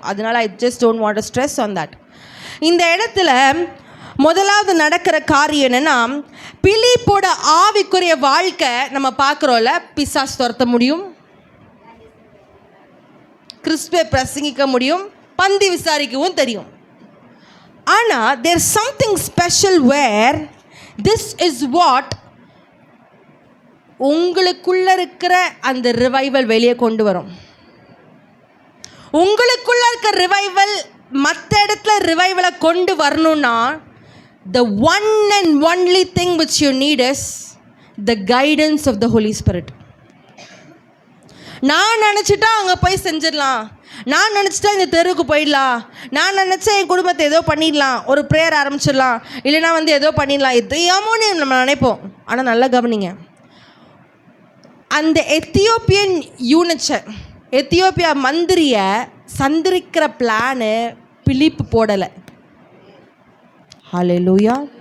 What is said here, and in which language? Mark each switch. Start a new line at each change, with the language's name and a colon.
Tamil: அதனால
English: I just don't want to stress on that.
Tamil: இந்த இடத்துல முதலாவது நடக்கிற காரியம் என்னன்னா, பிலிப்போட ஆவிக்குரிய வாழ்க்கை நம்ம பார்க்குறோம்ல, பிசாசு துரத்த முடியும், கிறிஸ்துவை பிரசங்கிக்க முடியும், பந்தி விசாரிக்கவும் தெரியும்.
English: ஆனால் there something special where this is what
Tamil: உங்களுக்குள்ள இருக்கிற அந்த ரிவைவல் வெளியே கொண்டு வரும். உங்களுக்குள்ள இருக்க ரிவைவல் மற்ற இடத்துல ரிவைவலை கொண்டு வரணும்னா,
English: the one and only thing which you need is the guidance of the Holy Spirit.
Tamil: நான் நினச்சிட்டா அங்கே போய் செஞ்சிடலாம், நான் நினச்சிட்டா இந்த தெருவுக்கு போயிடலாம், நான் நினச்சா என் குடும்பத்தை ஏதோ பண்ணிடலாம், ஒரு ப்ரேயர் ஆரம்பிச்சிடலாம், இல்லைனா ஏதோ பண்ணிடலாம், எதையாமோன்னு நம்ம நினைப்போம். ஆனால் நல்லா கவனிங்க, அந்த எத்தியோப்பியன் யூனிச்சை, எத்தியோப்பியா மந்திரியை சந்திரிக்கிற பிளானு பிலிப்பு போடலை. ஹல்லேலூயா.